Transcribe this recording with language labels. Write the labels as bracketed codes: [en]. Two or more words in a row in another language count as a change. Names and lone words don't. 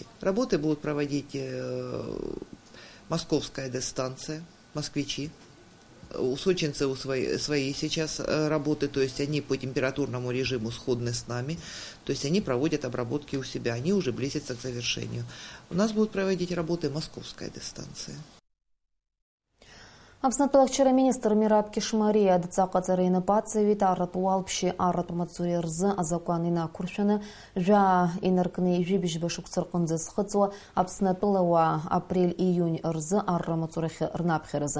[ru] Работы будут проводить Московская ДЭС-станция, москвичи. У сочинцев свои сейчас работы, то есть они по температурному режиму сходны с нами, то есть они проводят обработки у себя, они уже близятся к завершению. У нас будут проводить работы Московская ДЭС-станция. [ab] Аԥснытәылахьчара министр Мираб Кишмария адҵаҟаҵара инапаҵаҩит арратә уалԥшьи арратә маҵуреи рзы азакәан инақәыршәаны жәаа инаркны ижәибжьба шықәса рҟынӡа зхыҵуа Аԥснытәылауаа апрель-ииунь рзы арра-маҵурахь рнаԥхьаразы.